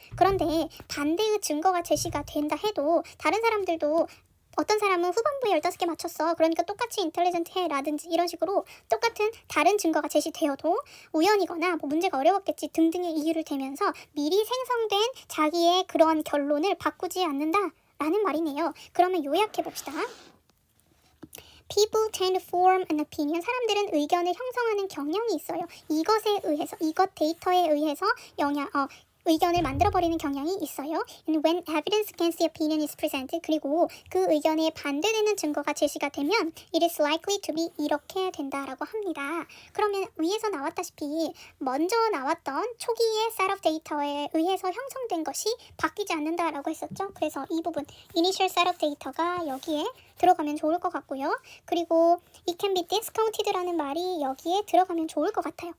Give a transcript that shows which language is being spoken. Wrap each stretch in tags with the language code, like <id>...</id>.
<ko>그런데 반대의 증거가 제시가 된다 해도 다른 사람들도 어떤 사람은 후반부에 15개 맞췄어. 그러니까 똑같이 인텔리전트해 라든지 이런 식으로 똑같은 다른 증거가 제시되어도 우연이거나 뭐 문제가 어려웠겠지 등등의 이유를 대면서 미리 생성된 자기의 그런 결론을 바꾸지 않는다 라는 말이네요. 그러면 요약해 봅시다.</ko> <en>People tend to form an opinion.</en> <ko>사람들은 의견을 형성하는 경향이 있어요. 이것에 의해서, 이것 데이터에 의해서 의견을 만들어버리는 경향이 있어요.</ko> <en>And when evidence against the opinion is presented,</en> <ko>그리고 그 의견에 반대되는 증거가 제시가 되면</ko> <en>it is likely to be</en> <ko>이렇게 된다라고 합니다. 그러면 위에서 나왔다시피 먼저 나왔던 초기의 set of data에 의해서 형성된 것이 바뀌지 않는다라고 했었죠. 그래서 이 부분 initial set of data가 여기에 들어가면 좋을 것 같고요. 그리고</ko> <en>it can be discounted</en> <ko>라는 말이 여기에 들어가면 좋을 것 같아요.</ko>